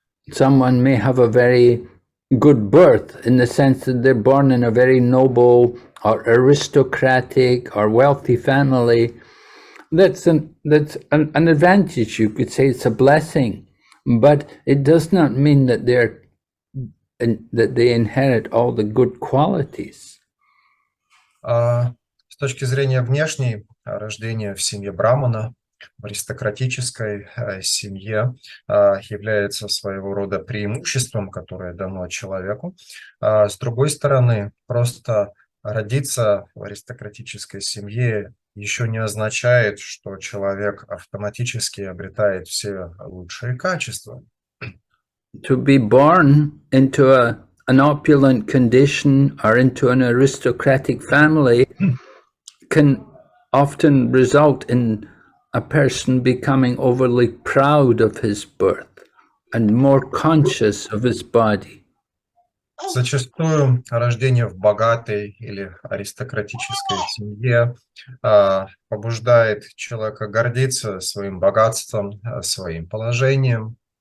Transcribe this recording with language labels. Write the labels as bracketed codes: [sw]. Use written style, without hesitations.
[en] Someone may have a very good birth in the sense that they're born in a very noble or aristocratic or wealthy family. That's an advantage, you could say. It's a blessing, but it does not mean that they inherit all the good qualities. [ru] С точки зрения внешней, рождение в семье брамана, в аристократической семье, является своего рода преимуществом, которое дано человеку. С другой стороны, просто родиться в аристократической семье еще не означает, что человек автоматически обретает все лучшие качества. [en] To be born into an opulent condition or into an aristocratic family can often result in a person becoming overly proud of his birth and more conscious of his body. [ru] Зачастую рождение в богатой или аристократической семье побуждает человека гордиться своим богатством, своим положением.